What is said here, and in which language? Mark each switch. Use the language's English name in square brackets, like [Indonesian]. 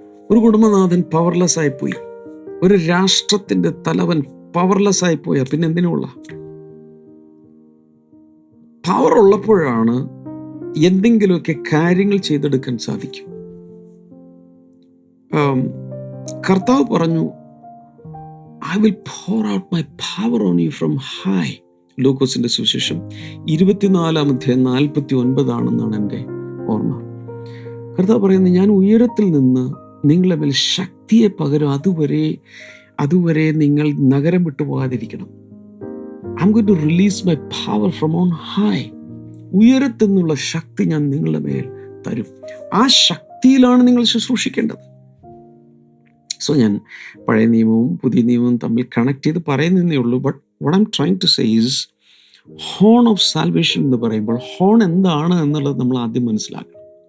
[Malayalam] ഒരു കുടുംബനാഥൻ പവർലെസ് ആയിപ്പോയി, ഒരു രാഷ്ട്രത്തിൻ്റെ തലവൻ പവർലെസ് ആയിപ്പോയാൽ പിന്നെ എന്തിനുള്ള? പവർ ഉള്ളപ്പോഴാണ് എന്തെങ്കിലുമൊക്കെ കാര്യങ്ങൾ ചെയ്തെടുക്കാൻ സാധിക്കും. കർത്താവ് പറഞ്ഞു, [English] I will pour out my power on you from high. [Malayalam] ലൂക്കോസിന്റെ സുവിശേഷം 24:49 എൻ്റെ ഓർമ്മ. കർത്താവ് പറയുന്നത്, ഞാൻ ഉയരത്തിൽ നിന്ന് നിങ്ങളെ മേൽ ശക്തിയെ പകരും, അതുവരെ നിങ്ങൾ നഗരം വിട്ടു പോകാതിരിക്കണം. [English] I'm going to release my power from on high. [Malayalam] ഉയരത്തിൽ നിന്നുള്ള ശക്തി ഞാൻ നിങ്ങളുടെ മേൽ തരും. ആ ശക്തിയിലാണ് നിങ്ങൾ ശുശ്രൂഷിക്കേണ്ടത്. സോ ഞാൻ പഴയ നിയമവും പുതിയ നിയമവും തമ്മിൽ കണക്ട് ചെയ്ത് പറയുന്നതേ ഉള്ളൂ. But [English] what I'm trying to say is, [Malayalam] horn of salvation എന്ന് പറയുമ്പോൾ ഹോൺ എന്താണ് എന്നുള്ളത് നമ്മൾ ആദ്യം മനസ്സിലാക്കണം.